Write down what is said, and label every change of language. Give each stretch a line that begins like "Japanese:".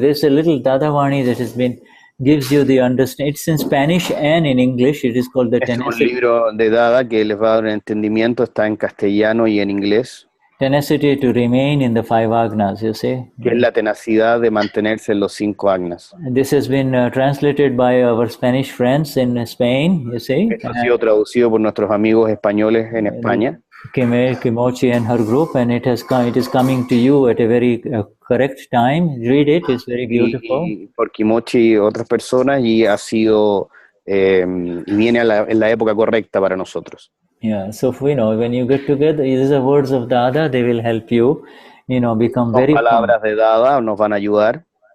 English: There's a little Dadavani that has been gives you the understanding. It's in Spanish and in English. It is called the Tenacity.
Spanish: Es un libro de Dada que les va a dar un entendimiento. Está en castellano y en inglés.
English: Tenacity to remain in the 5 Agnas, you see.
Spanish: Que es la tenacidad de mantenerse en los 5 Agnas.
English: This has been translated by our Spanish friends in Spain, you see. Esto ha sido traducido por nuestros amigos españoles en España. Kimochi and her group, and it is coming to you at a very correct time. Read it; it's very beautiful.
Spanish: Y por Kimochi y otras personas, y ha sido y viene en la época correcta para nosotros.
English: Yeah, so when you get together, these are words of Dada. They will help you, become very.
Spanish: Palabras de Dada nos van a ayudar.